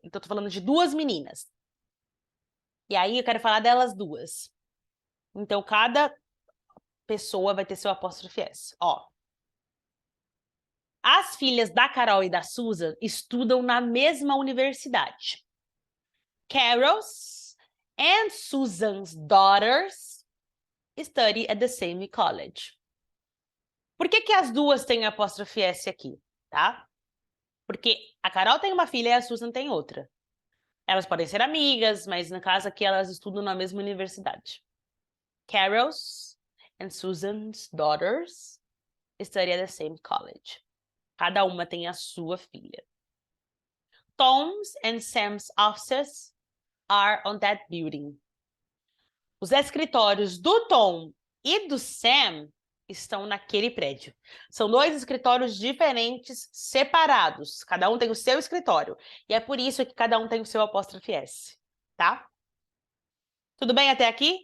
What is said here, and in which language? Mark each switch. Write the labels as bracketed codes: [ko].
[pt] Então, eu tô falando de duas meninas. E aí, eu quero falar delas duas. Então, cada pessoa vai ter seu apóstrofe S. Ó. As filhas da Carol e da Susan estudam na mesma universidade. [en] Carol's and Susan's daughters study at the same college. [pt] Por que as duas têm apóstrofe S aqui, tá? Porque a Carol tem uma filha e a Susan tem outra. Elas podem ser amigas, mas no caso aqui elas estudam na mesma universidade. [en] Carol's and Susan's daughters study at the same college. [pt] Cada uma tem a sua filha. [en] Tom's and Sam's offices are on that building. [pt] Os escritórios do Tom e do Sam estão naquele prédio. São dois escritórios diferentes, separados. Cada um tem o seu escritório. E é por isso que cada um tem o seu apóstrofe S, tá? Tudo bem até aqui?